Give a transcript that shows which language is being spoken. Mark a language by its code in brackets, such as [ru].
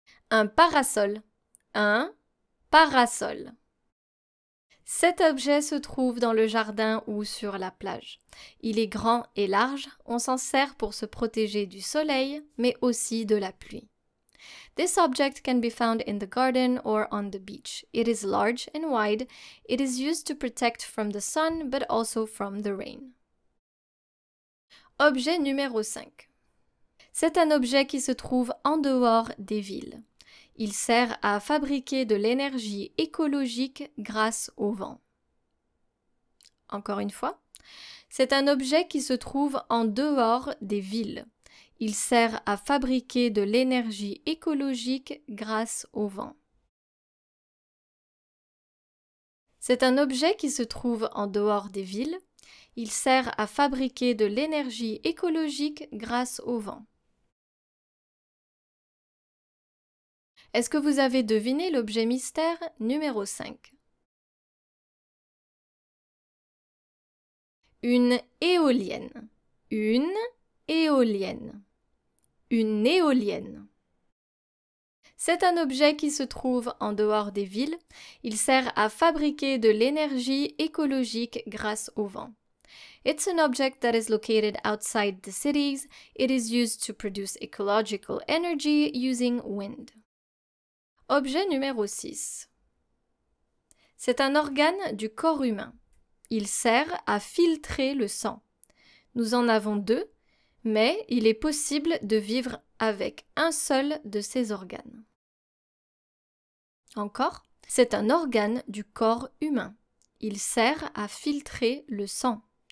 [fr] Un parasol. Un parasol. Cet objet se trouve dans le jardin ou sur la plage. Il est grand et large, on s'en sert pour se protéger du soleil, mais aussi de la pluie. [en] This object can be found in the garden or on the beach. It is large and wide. It is used to protect from the sun, but also from the rain. [fr] Objet numéro 5. C'est un objet qui se trouve en dehors des villes. Il sert à fabriquer de l'énergie écologique grâce au vent. Encore une fois, c'est un objet qui se trouve en dehors des villes. Il sert à fabriquer de l'énergie écologique grâce au vent. C'est un objet qui se trouve en dehors des villes. Il sert à fabriquer de l'énergie écologique grâce au vent. Est-ce que vous avez deviné l'objet mystère numéro 5? Une éolienne. Une éolienne. Une éolienne. C'est un objet qui se trouve en dehors des villes. Il sert à fabriquer de l'énergie écologique grâce au vent. [en] It's an object that is located outside the cities. It is used to produce ecological energy using wind. [fr] Objet numéro 6. C'est un organe du corps humain. Il sert à filtrer le sang. Nous en avons 2, mais il est possible de vivre avec un seul de ces organes. Encore, c'est un organe du corps humain. Il sert à filtrer le sang.